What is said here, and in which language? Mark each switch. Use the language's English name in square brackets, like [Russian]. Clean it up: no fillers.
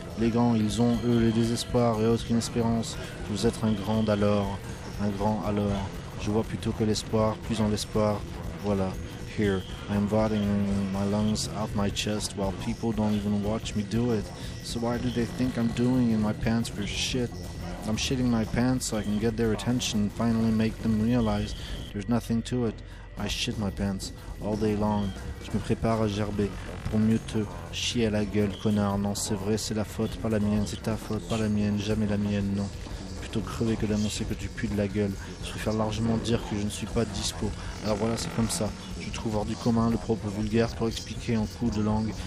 [French] Les grands, ils ont, eux, le désespoir et autres inespérances. Je veux être un grand alors, un grand alors. Je vois plutôt que l'espoir, plus en l'espoir. Voilà. [English] Here, I'm vomiting my lungs out my chest while people don't even watch me do it. So why do they think I'm doing in my pants for shit? I'm shitting my pants so I can get their attention and finally make them realize there's nothing to it. I shit my pants all day long. [French] Je me prépare à gerber pour mieux te chier à la gueule, connard. Non, c'est vrai, c'est la faute, pas la mienne. C'est ta faute, pas la mienne, jamais la mienne, non. Plutôt crever que d'annoncer que tu pues de la gueule. Je préfère largement dire que je ne suis pas dispo. Alors voilà, c'est comme ça. Je trouve hors du commun le propre vulgaire pour expliquer en coups de langue.